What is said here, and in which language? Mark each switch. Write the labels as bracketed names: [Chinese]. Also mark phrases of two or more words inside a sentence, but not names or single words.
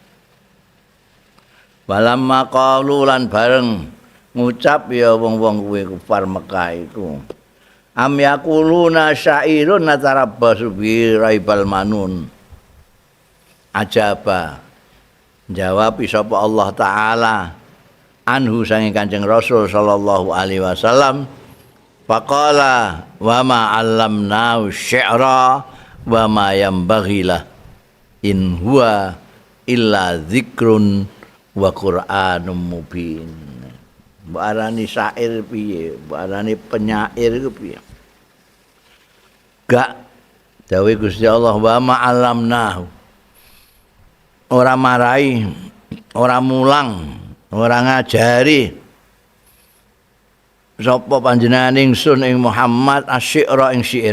[Arabic] فلما قالوا [Javanese] lan bareng ngucap ya wong-wong kuwi kufar Mekah iku. [Arabic] أم يقولون شاعر نتربص به ريب المنون. Ajaba. [Javanese] Jawab sapa [Arabic] الله تعالى عنه [Javanese] sange Kanjeng Rasul [Arabic] صلى الله عليه وسلم فقال وما علمناه الشعر وما ينبغي له إن هو إلا ذكر وقرآن مبين. [Javanese] Mbok arani syair piye, mbok arani penyair iku piye? Gak dawuh Gusti Allah [Arabic] وما علمناه [Javanese] ora marai, ora mulang, ora ngajari sapa panjenengan ingsun ing Muhammad asy-syi'ra ing syair.